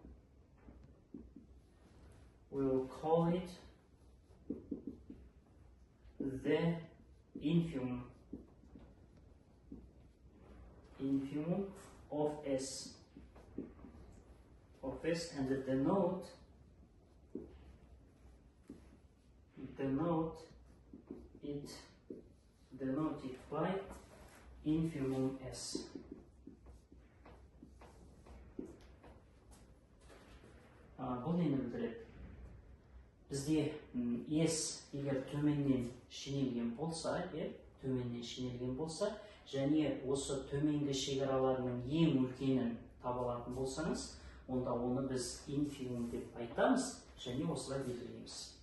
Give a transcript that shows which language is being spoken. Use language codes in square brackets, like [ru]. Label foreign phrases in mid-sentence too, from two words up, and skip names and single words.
[en] call it the infimum of S and denote it by infimum S. [kk] Бұл нені білдіреді? Бізде S егер төменнен шенелген болса, және осы төменгі шекараларының ең үлкенін таба алатын болсаңыз, онда оны біз инфимум деп айтамыз, және осылай белгілейміз.